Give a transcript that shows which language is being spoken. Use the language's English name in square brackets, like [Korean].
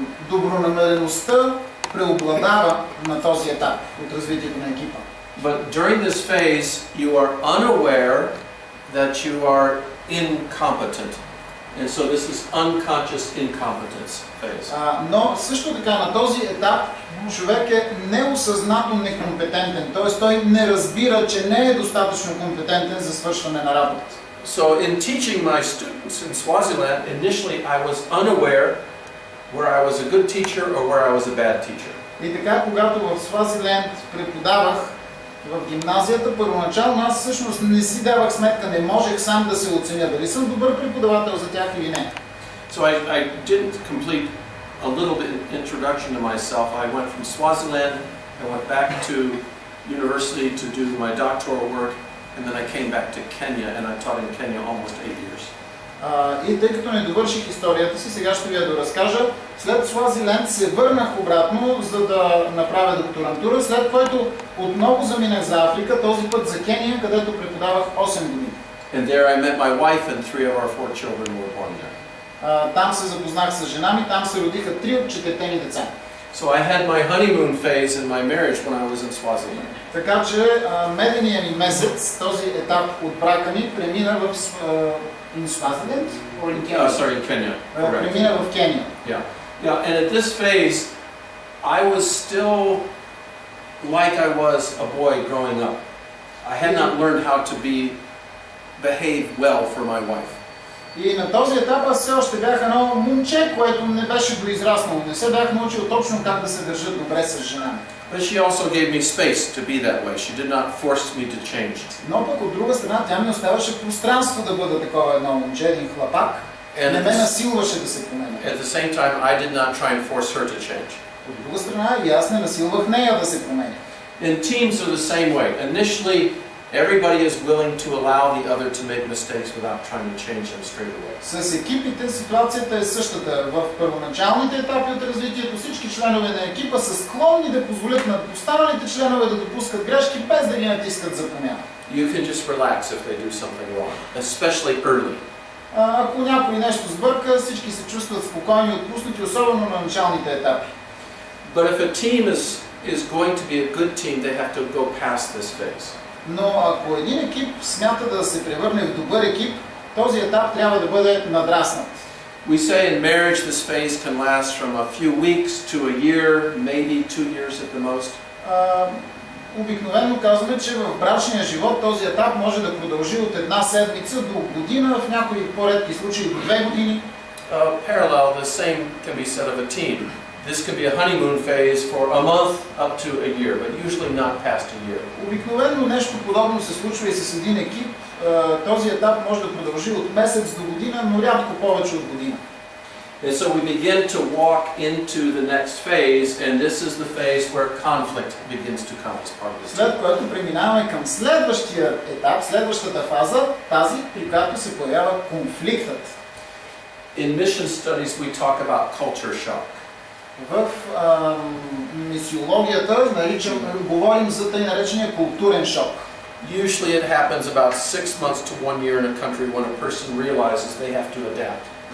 [Bulgarian] Добронамереността преобладава на този етап от развитието на екипа. [English] But during this phase, you are unaware that you are incompetent. And so this is unconscious incompetence phase. [Bulgarian] Но също така на този етап човек е неосъзнато некомпетентен, т.е. той не разбира, че не е достатъчно компетентен за свършване на работа. [English] So in teaching my students in Swaziland, initially I was unaware where I was a good teacher or where I was a bad teacher. [Bulgarian] И така, когато в Свазиленд преподавах в гимназията, първоначално аз всъщност не си давах сметка, не можех сам да се оценя дали съм добър преподавател за тях или не. [English] So I didn't complete a little bit introduction to myself. I went from Swaziland, I went back to university to do my doctoral work, and then I came back to Kenya, and I taught in Kenya almost 8 years. [Bulgarian] И тъй като не довърших историята си, сега ще ви я доразкажа. След Свазиленд се върнах обратно, за да направя докторантура, след което отново заминах за Африка, този път за Кения, където преподавах 8 години. [English] And there I met my wife, and 3 of our 4 children were born there. [Bulgarian] Там се запознах с жена ми, там се родиха 3 от 4 ни деца. [English] So I had my honeymoon phase in my marriage when I was in Swaziland. [Bulgarian] Така че медения ми месец, този етап от брака ми, премина в [English] in Swaziland or in Kenya? Sorry, in Kenya. Correct. [Bulgarian] Премина в Кения. [English] Yeah, and at this phase, I was still like I was a boy growing up. I had not learned how to behave well for my wife. [Bulgarian] И на този етап аз все още бях едно момче, което не беше доизраснало. Не се бях научил точно как да се държа добре с жена ми. [English] But she also gave me space to be that way. She did not force me to change. [Bulgarian] Но пък от друга страна тя ми оставаше пространство да бъда такова едно момче, един хлапак. Не ме насилваше да се променя. [English] At the same time, I did not try and force her to change. [Bulgarian] От друга страна и аз не насилвах нея да се променя. [English] And teams are the same way. Initially, everybody is willing to allow the other to make mistakes without trying to change them straight away. [Bulgarian] С екипите ситуацията е същата. В първоначалните етапи от развитието всички членове на екипа са склонни да позволят на останалите членове да допускат грешки, без да ги натискат за промяна. [English] You can just relax if they do something wrong, especially early. [Bulgarian] Ако някой нещо сбърка, всички се чувстват спокойни и отпуснати, особено на началните етапи. [English] But if a team is going to be a good team, they have to go past this phase. [Bulgarian] Но ако един екип смята да се превърне в добър екип, този етап трябва да бъде надраснат. [English] We say in marriage this phase can last from a few weeks to a year, maybe 2 years at the most. [Bulgarian] Обикновено казваме, че в брачния живот този етап може да продължи от една седмица до година, в някои по-редки случаи до 2 години. [English] Parallel, the same can be said of a team. This can be a honeymoon phase for a month up to a year, but usually not past a year. [Bulgarian] Обикновено нещо подобно се случва и с един екип. Този етап може да продължи от месец до година, но рядко повече от година. [English] And so we begin to walk into the next phase, and this is the phase where conflict begins to come as part of this. [Bulgarian] След което преминаваме към следващия етап, следващата фаза, тази, при която се появява конфликтът. [English] In mission studies we talk about culture shock. [Bulgarian] В мисиологията говорим за тъй наречения културен шок. [English] Usually it happens about 6 months to 1 year in a country when a person realizes they have to adapt.